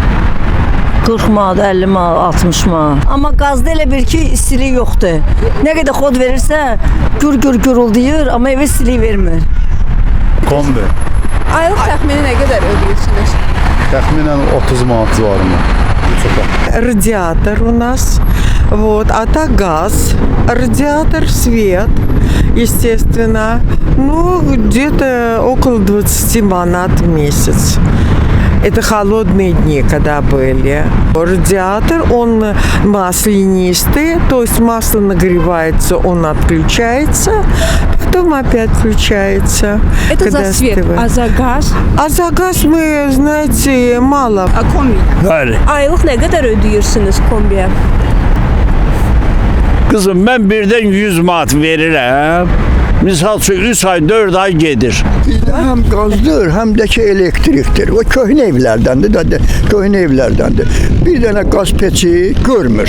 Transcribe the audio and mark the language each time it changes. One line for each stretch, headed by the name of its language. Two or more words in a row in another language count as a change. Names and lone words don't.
Azerbaijani: 40 manat, 50 manat, 60 manat. Amma qazda elə bir ki istilik yoxdur. Nə qədər xod verirsə gür guruldayır, amma evə istilik vermir. Kombi. Aylıq təxmini nə qədər ödəyirsiniz? Təxminən 30 manat civarında.
Russian: Радиатор у нас, вот, а так газ, радиатор, свет, естественно, ну, где-то около 20 манат в месяц. Это холодные дни, когда были. Радиатор, он маслянистый, то есть масло нагревается, он отключается, потом опять включается. Это когда за свет, остывает. а за gaz? А за газ мы, знаете, мало.
Azerbaijani: Kombi. Bəli. Aylıq nə qədər ödəyirsiniz kombiyə? Qızım, mən birdən 100 manat verirəm. Misal üçün 3 ay, 4 ay gedir. Bizdə həm qazdır, həm də ki elektrikdir. O köhnə evlərdəndir də, köhnə evlərdəndir. Bir dənə qaz peçi görmür.